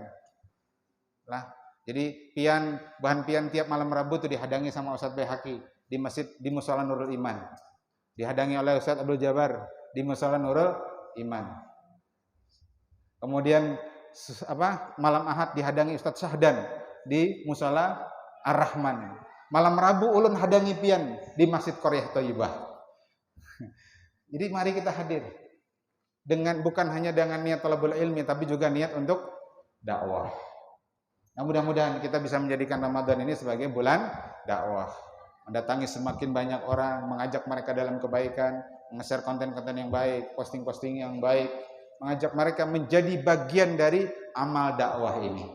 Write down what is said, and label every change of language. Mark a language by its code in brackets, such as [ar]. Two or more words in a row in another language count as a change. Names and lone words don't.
[bjn] Lah, jadi bahan pian tiap malam Rabu itu dihadangi sama Ustadz Baihaqi di masjid di Mushola Nurul Iman. [id] Dihadangi oleh Ustadz Abdul Jabar di Mushola Nurul Iman. Kemudian malam Ahad dihadangi Ustadz Syahdan di Mushola Ar-Rahman. [bjn] Malam Rabu ulun hadangi pian di Masjid Qaryah Thayyibah. [id] Jadi mari kita hadir bukan hanya dengan niat [ar] طلب العلم [id] tapi juga niat untuk dakwah. Nah, mudah-mudahan kita bisa menjadikan Ramadan ini sebagai bulan dakwah. Mendatangi semakin banyak orang, mengajak mereka dalam kebaikan, nge-share konten-konten yang baik, posting-posting yang baik, mengajak mereka menjadi bagian dari amal dakwah ini.